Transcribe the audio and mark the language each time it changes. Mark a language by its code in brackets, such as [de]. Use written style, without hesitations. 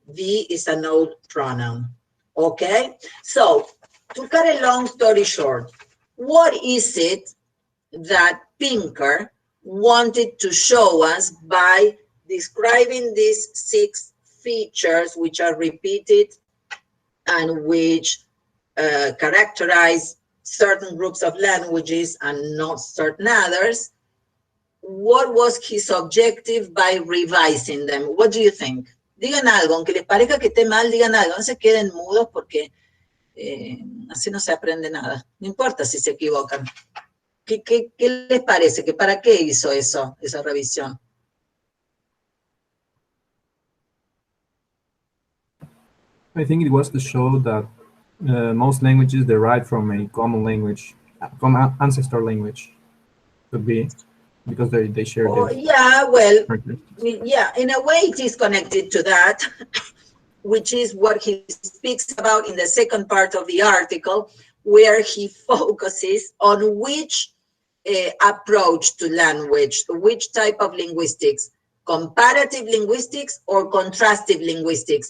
[en] Thee is an old pronoun. Okay? So, to cut a long story short, what is it that Pinker wanted to show us by describing these 6 features which are repeated and which characterize certain groups of languages and not certain others? What was his objective by revising them? What do you think? [es] Digan algo, aunque les parezca que esté mal, digan algo, no se queden mudos porque así no se aprende nada. No importa si se equivocan. ¿Qué les parece? ¿Que para qué hizo eso, esa revisión? [en] I think it was to show that most languages derive from a common language, common ancestor language, could be, because they share this. Yeah, well, yeah, in a way it is connected to that, which is what he speaks about in the second part of the article, where he focuses on which approach to language, which type of linguistics, comparative linguistics or contrastive linguistics.